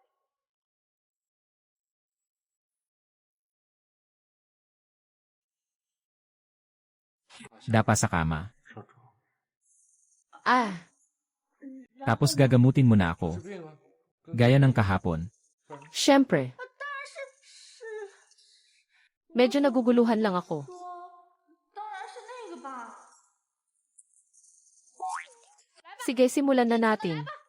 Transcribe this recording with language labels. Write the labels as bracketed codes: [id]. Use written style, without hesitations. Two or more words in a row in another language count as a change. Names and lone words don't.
[tl] Dapa sa kama. Ah, Tapos gagamutin mo na ako. Gaya ng kahapon. syempre. Medyo naguguluhan lang ako. [zh] 当然是那个吧。 [tl] Sige, simulan na natin.